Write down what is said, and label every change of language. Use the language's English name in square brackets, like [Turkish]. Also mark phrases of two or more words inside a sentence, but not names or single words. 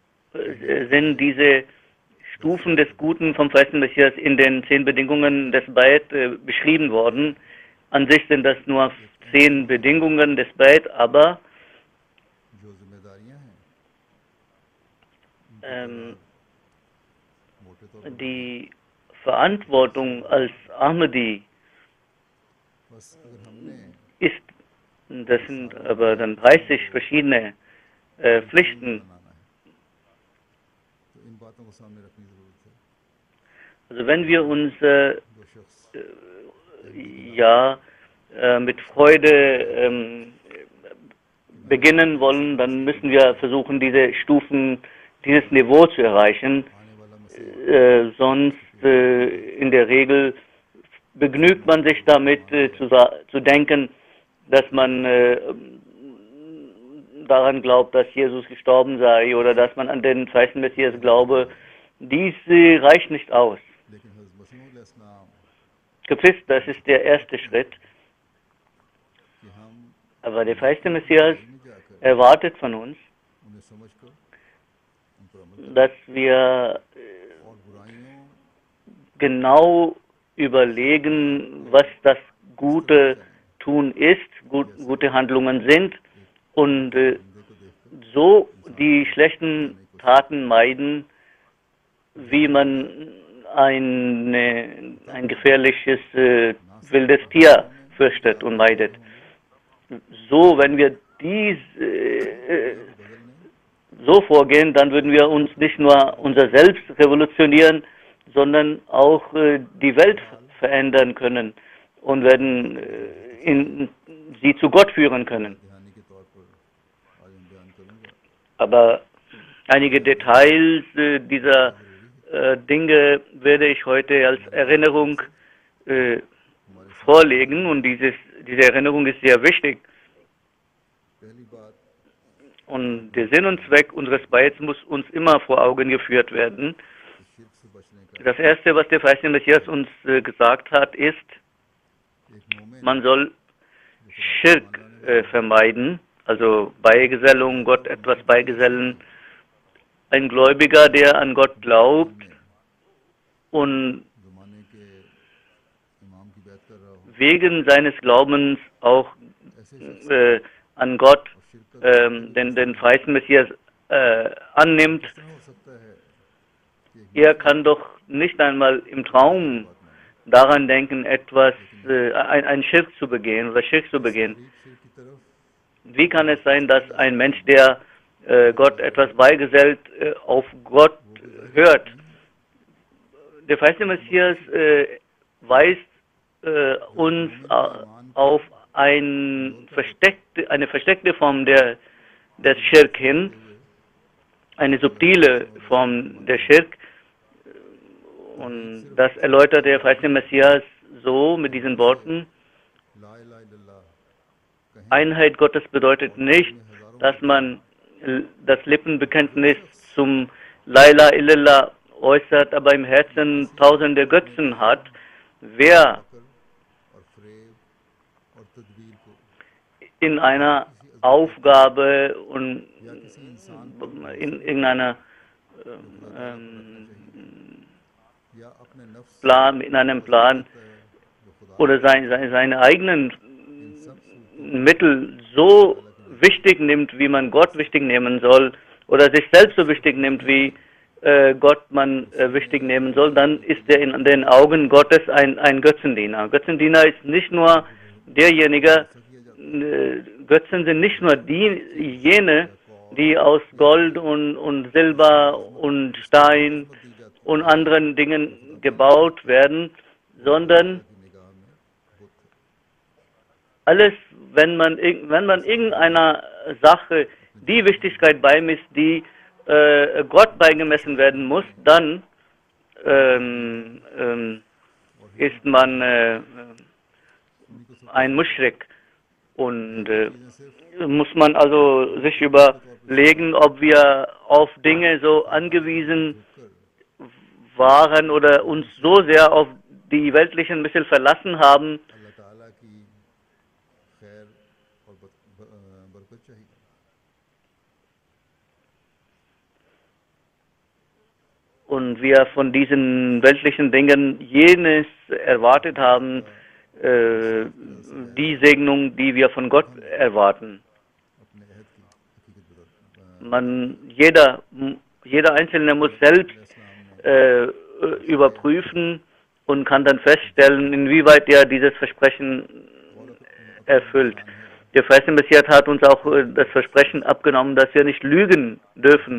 [German] sind diese Stufen des Guten vom verheißenen Messias in den 10 Bedingungen des Bayt beschrieben worden. An sich sind das nur 10 Bedingungen des Bayt, aber [Urdu] جو ذمہ داریاں ہیں موٹے طور پر [German] die Verantwortung als Ahmadi [Urdu] بس اگر ہم نے [German] ist, das sind aber dann 30 verschiedene Pflichten. [Urdu] بنانا ہے تو ان باتوں کو سامنے رکھنے کی ضرورت ہے. [German] Also wenn wir uns [Urdu] جو شخص [German] ja mit Freude beginnen wollen, dann müssen wir versuchen, diese Stufen, dieses Niveau zu erreichen. [Urdu] آنے والا مسیح [German] Sonst in der Regel begnügt man sich damit zu denken, dass man daran glaubt, dass Jesus gestorben sei oder dass man an den verheißenen Messias glaube. Dies reicht nicht aus. [Urdu] لیکن حضرت مسیح علیہ السلام [German] Gewiss, das ist der erste Schritt. [Urdu] کہ ہم [German] Aber der verheißene Messias [Urdu] میں جا کر [German] erwartet von uns, [Urdu] انہیں سمجھ کر ان پر عمل [German] dass wir [Urdu] اور برائیوں [German] genau überlegen, was das gute Tun ist, gute Handlungen sind und [Urdu] بندے کو دیکھ کر [German] so die schlechten Taten meiden, wie man ein gefährliches wildes Tier fürchtet und meidet. So, wenn wir dies so vorgehen, dann würden wir uns nicht nur unser Selbst revolutionieren, sondern auch die Welt verändern können und werden sie zu Gott führen können. [Urdu] دھیانی کے طور پر آج ہم بیان کروں گا. [German] Aber einige Details dieser Dinge werde ich heute als Erinnerung vorlegen und diese Erinnerung ist sehr wichtig. [Urdu] پہلی بات [German] Und der Sinn und Zweck unseres Beits muss uns immer vor Augen geführt werden. [Urdu] شرک سے بچنے کا [German] Das Erste, was der verheißene Messias uns gesagt hat, ist, [Urdu] ایک مومن [German] man soll Schirk vermeiden, also Beigesellung, Gott etwas beigesellen. Ein Gläubiger, der an Gott glaubt und [Urdu] زمانے کے امام کی بات کر رہا ہوں [German] wegen seines Glaubens auch [Urdu] ایسے شخص [German] an Gott [Urdu] اور شرک کا [German] den verheißenen Messias annimmt, [Urdu] کس طرح ہو سکتا ہے کہ [German] er kann doch nicht einmal im Traum daran denken, ein Schirk zu begehen oder Schirk zu begehen. [Urdu] شرک کی طرف [German] Wie kann es sein, dass ein Mensch, der Gott etwas beigesellt, auf Gott hört? Der verheißene Messias weist uns auf eine versteckte Form des Schirk hin, eine subtile Form der Schirk. Und das erläutert der verheißene Messias so mit diesen Worten: [Arabic] لا إله إلا الله [Urdu] کہیں [German] Einheit Gottes bedeutet nicht, dass man das Lippenbekenntnis zum [Arabic] لا إله إلا الله [German] äußert, aber im Herzen tausende Götzen hat. Wer [Urdu] کر اور فریب اور تدبیر کو [German] in einer Aufgabe und [Urdu] یا کسی انسان [German] in irgendeiner [Urdu] یا اپنے نفس [German] Plan, in einem Plan [Urdu] جو خدا [German] oder seine eigenen [Urdu] ان سب [German] Mittel so wichtig nimmt, wie man Gott wichtig nehmen soll, oder sich selbst so wichtig nimmt, wie Gott man wichtig nehmen soll, dann ist er in den Augen Gottes ein Götzendiener. Götzendiener ist nicht nur derjenige, Götzen sind nicht nur jene, die aus Gold und Silber und Stein und anderen Dingen gebaut werden, sondern [Urdu] کی نگاہ میں بت ہے. [German] alles, wenn man irgendeiner Sache die Wichtigkeit beimisst, die Gott beigemessen werden muss, dann ist man ein Muschrik. Und muss man also sich überlegen, ob wir auf Dinge so angewiesen waren oder uns so sehr auf die weltlichen Mittel verlassen haben, [Urdu] اللہ تعالیٰ کی خیر اور برکت چاہیے. [German] und wir von diesen weltlichen Dingen jenes erwartet haben, die Segnung, die wir von Gott erwarten. [Urdu] اپنے عہد کی حقیقت [German] Jeder Einzelne muss selbst überprüfen und kann dann feststellen, inwieweit er dieses Versprechen erfüllt. Der verheißene Messias hat uns auch das Versprechen abgenommen, dass wir nicht lügen dürfen.